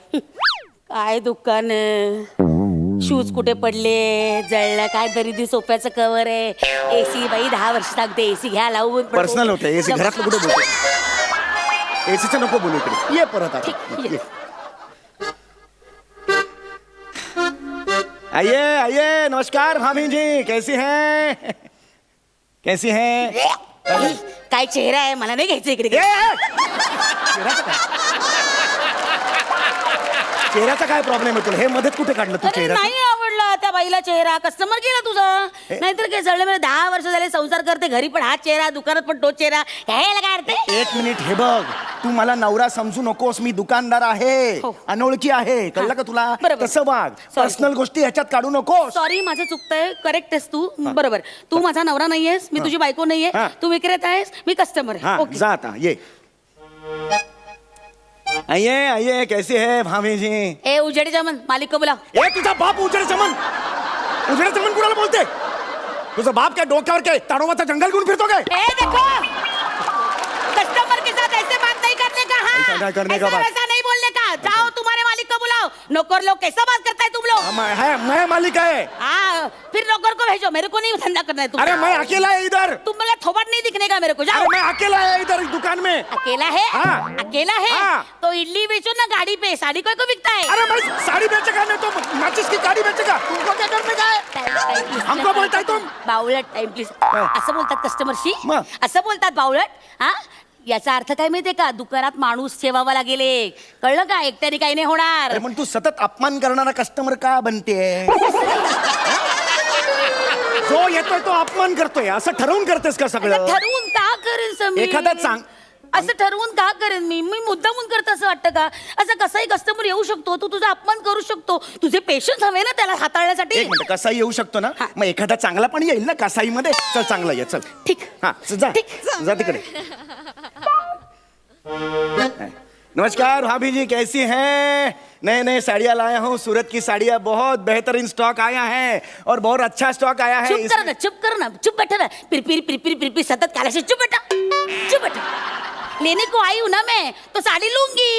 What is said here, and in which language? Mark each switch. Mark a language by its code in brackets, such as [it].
[mr] काय दुकान शूज कुठे पडले जळलं काय दरिद्री सोफ्याचं कवर आहे एसी बाई 10 वर्ष सांगते एसी घ्या लावून पण पर्सनल होतं एसी घरातलं कुठे बोलतो एसीचं नको बोलू इकडे ये परत आता ठीक, ये. ये. [hi] आइए आइए नमस्कार भाभी जी कैसी हैं कैसी हैं [mr] काय चेहरा आहे मला नाही घ्यायचं इकडे ए, ए! चेहऱ्याचा काय प्रॉब्लेम आहे तुला हे मध्येच कुठे काढलं तू अरे चेहरा नाही आवडला त्या बाईला चेहरा कस्टमर गेला तुझा नाहीतर काय जळले मला 10 वर्ष झाले संसार करते घरी पण हा चेहरा दुकानात पण तो चेहरा ह्याला काय अर्थ आहे? एक मिनिट हे बघ तू मला नवरा समजू नकोस मी दुकानदार आहे हो. अनोळखी आहे कळलं का तुला बरोबर. तसं वाग [en] Sorry. [mr] पर्सनल गोष्टी ह्याच्यात काढू नकोस सॉरी माझं चुकतंय करेक्ट आहेस तू बरोबर तू माझा नवरा नाहीयेस मी तुझी बायको नाहीये हा. तू विक्रेता आहेस मी कस्टमर [hi] हाँ [mr] आहे ओके जा आता ये [hi] आइए आइए कैसी है भाभी जी ए उजेडी जामन मालिक को बुला [mr] ए तुझा बाप उजड़े चमन कुणाला बोलते तुझा बाप काय डोक्यावर काय ताडोबाचा जंगल घेऊन फिरतो काय [hi] ए देखो कस्टमर के साथ ऐसे बात नहीं करने का हाँ ऐसा नहीं करने का ऐसा बात। वैसा नहीं बोलने का जाओ तुम्हारे मालिक को बुलाओ नौकर लोग कैसा बात करता है तुम लोग मैं मालिक है हाँ फिर नौकर को भेजो मेरे को नहीं धंधा करना है तुम अरे मैं अकेला है इधर तुम बोला थोबट नहीं दिखने का मेरे को जाओ अरे मैं अकेला है इधर इस दुकान में अकेला है हाँ। अकेला है हाँ। तो इडली बेचो ना गाड़ी पे साड़ी कोई को बिकता है अरे मैं साड़ी बेचेगा नहीं तो माचिस की गाड़ी बेचेगा तुमको क्या करने का है हमको बोलताय तुम [mr] बावळट [en] time please [mr] हा. असं बोलतात कस्टमरशी मग? असं बोलतात बावळट हा याचा अर्थ काय माहितीये का दुकानात माणूस ठेवावा लागेल एक. कळलं का एकट्याने काही नाही होणार अरे पण तू सतत अपमान करणारा कस्टमर का बनते जो येतोय तो अपमान करतोय असं ठरवून करतेस का असं सगळं ठरवून का करेन समीर एखादा चांग- असं ठरवून का करेन मी मुद्दामून करत असं वाटतं का असं कसाही कस्टमर येऊ शकतो तू तुझा अपमान करू शकतो तुझे पेशन्स हवे ना त्याला हाताळण्यासाठी एक मिनिट कसाई येऊ शकतो ना हा. मग एखादा चांगला पण येईल ना कसाई मध्ये चल चांगला ये चल ठीक हाँ जा ठीक. जा तिकडे [hi] नमस्कार भाभी जी कैसी हैं नए नए साड़ियाँ लाया हूँ सूरत की साड़ियाँ बहुत बेहतरीन स्टॉक आया है और बहुत अच्छा स्टॉक आया है [mr] चुप कर [hi] इसमें- ना चुप कर ना चुप बैठा ना पिर सतत काला से चुप बैठा लेने को आई हूं ना मैं तो साड़ी लूंगी